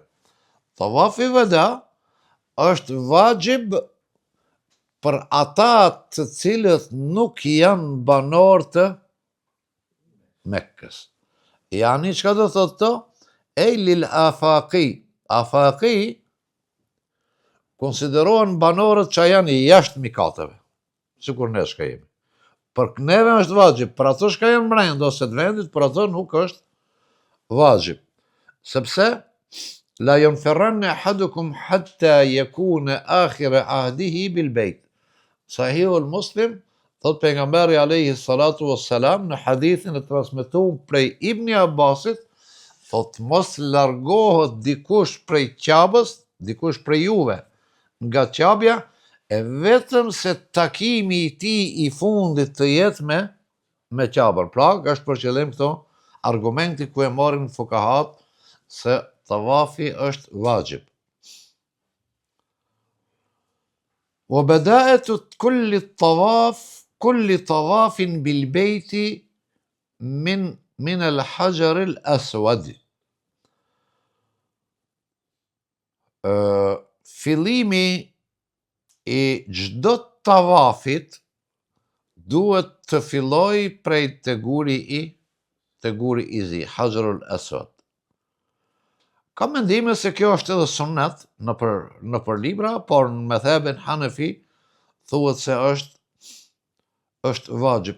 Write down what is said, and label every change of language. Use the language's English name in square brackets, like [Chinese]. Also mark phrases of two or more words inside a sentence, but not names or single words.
[Albanian] Tawafi wada është vajib për ata të cilët nuk janë banor të Mekkës. Yani çka do thotë to? Ej [Arabic] للآفاقي. [Albanian] Afaqi konsiderohen banorët që janë jashtë mikateve, sikur ne shka jemi. Për neve është vajib, për ato shka janë mrenda ose të vendit, për ato nuk është vajib. [Arabic] Sepse لا ينفرن أحدكم حتى يكون آخر عهده بالبيت. [Albanian] Sahihul Muslim, Thot pejgamberi [Arabic] عليه الصلاة والسلام [Albanian] në hadithin e transmetuar prej Ibni Abbasit, thot mos largohet dikush prej Qabës, dikush prej juve nga Qabja, e vetëm se takimi i tij i fundit të jetë me Qabën. Pra, është për qëllim këto argumenti ku e marrin fukahat se tavafi është vajib. [Arabic] وبداءة كل طواف بالبيت من الحجر الأسود. [Albanian] Fillimi i çdo tavafit duhet të filloj prej te guri i zi, Hajarul Aswad. Ka mendime se kjo është edhe sunnet nëpër libra, por në methebin Hanefi thuhet se është vajib.